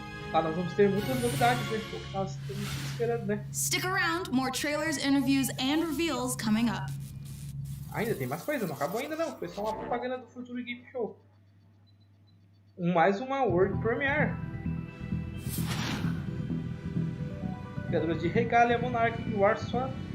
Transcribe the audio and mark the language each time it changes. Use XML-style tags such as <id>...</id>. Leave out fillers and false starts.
<pt>Tá, nós vamos ter muitas novidades, né? O que nós estamos esperando, né?</pt> <en>Stick around, more trailers, interviews, and reveals coming up.</en> <pt>Ainda tem mais coisa, não acabou ainda não. Foi só uma propaganda do Future Game Show. Mais uma World Premiere. Criadores de Regalia, Monarch e Warsaw.</pt>